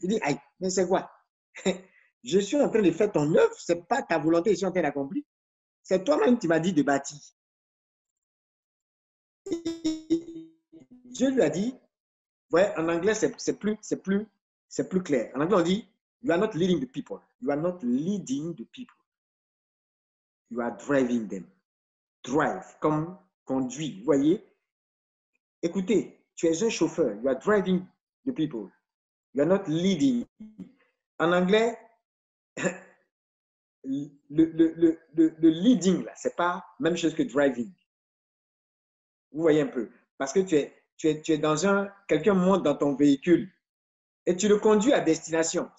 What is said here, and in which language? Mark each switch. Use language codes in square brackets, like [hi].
[fr] Il dit, aïe, mais c'est quoi? Je suis en train de faire ton œuvre, ce n'est pas ta volonté, je suis en train d'accomplir. C'est toi-même qui m'as dit de bâtir. Et Dieu lui a dit, ouais, en anglais, c'est plus clair. En anglais, on dit, [en] you are not leading the people. You are not leading the people. You are driving them. Drive, [fr] comme conduit. Vous voyez? Écoutez, tu es un chauffeur. [en] You are driving the people. You are not leading. [fr] En anglais, le leading, là, c'est pas la même chose que driving. Vous voyez un peu. Parce que tu es dans quelqu'un monte dans ton véhicule et tu le conduis à destination.